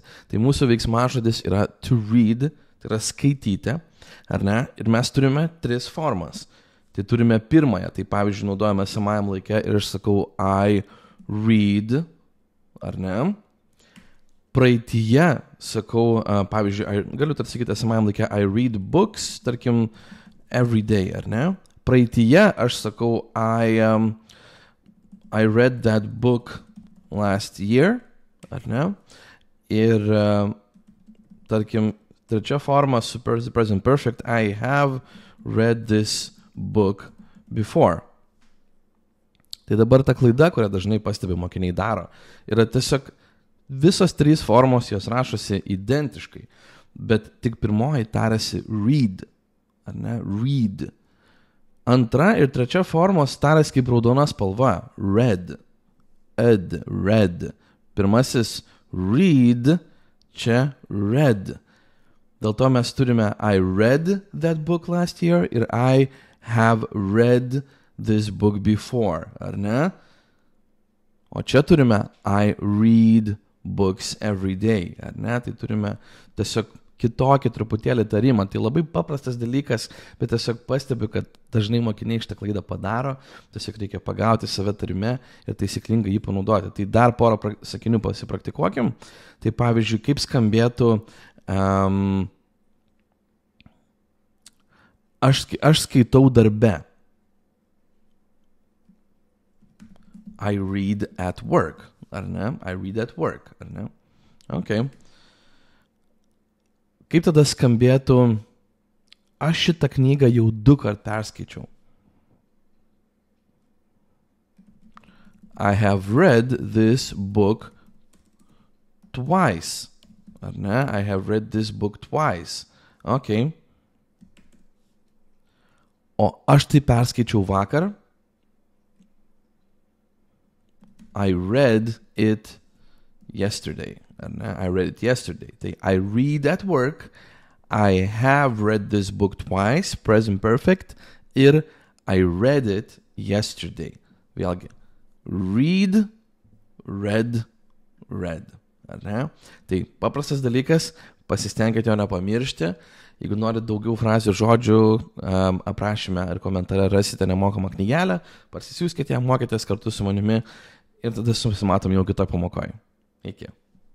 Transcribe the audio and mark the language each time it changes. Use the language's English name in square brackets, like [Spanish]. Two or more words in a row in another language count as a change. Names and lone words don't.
[Lithuanian] Tai mūsų veiksmažodis yra [English] to read, [Lithuanian] tai yra skaityti, ar ne? Ir mes turime 3 formas. Tai turime pirmąją, tai pavyzdžiui naudojame esamajam laike ir aš sakau [English] I read, [Lithuanian] ar ne? Praeityje sakau, pavyzdžiui, galiu tarsi sakyti esamajam laike [English] I read books, [Lithuanian] tarkim, [English] every day, [Lithuanian] ar ne? Praeityje aš sakau [English] I read that book last year, [Lithuanian] ar ne? Ir, tarkim, trečia forma, [English] super present perfect, I have read this book before. [Lithuanian] Tai dabar ta klaida, kurią dažnai pastebi mokiniai daro, yra tiesiog visos 3 formos jos rašosi identiškai, bet tik pirmoji tariasi read, ar ne? Read. Antra ir trečia formos tariasi kaip raudona spalva, red, red. Pirmasis read, čia red. Dėl to mes turime [English] I read that book last year [Lithuanian] ir [English] I have read this book before, [Lithuanian] ar ne? O čia turime [English] I read books every day, [Lithuanian] ar ne? Tai turime tiesiog kitokį truputėlį tarimą. Tai labai paprastas dalykas, bet tiesiog pastebiu, kad dažnai mokiniai šitą klaidą padaro, tiesiog reikia pagauti save tarime ir taisyklingai jį panaudoti. Tai dar porą sakinių pasipraktikuokim. Tai pavyzdžiui, kaip skambėtų aš skaitau darbe. [English] I read at work, [Lithuanian] ar ne? [English] I read at work, [Lithuanian] ar ne? Ok. Kaip tada skambėtų, aš šitą knygą jau 2 kart perskaičiau. [English] I have read this book twice, [Lithuanian] ar ne? [English] I have read this book twice. Ok. [Lithuanian] O aš tai perskaičiau vakar. [English] I read it yesterday. I read it yesterday. I read at work. I have read this book twice, present perfect. Ir I read it yesterday. Vėlgi. Read, read, read. [Lithuanian] Ar ne? Tai paprastas dalykas, pasistengkite jo nepamiršti. Jeigu norite daugiau frazių žodžių, aprašyme ir komentare rasite nemokamą knygelę, parsisiųskite ją, mokėtės kartu su manimi ir tada susimatom jau kitoj pamokoje. Iki.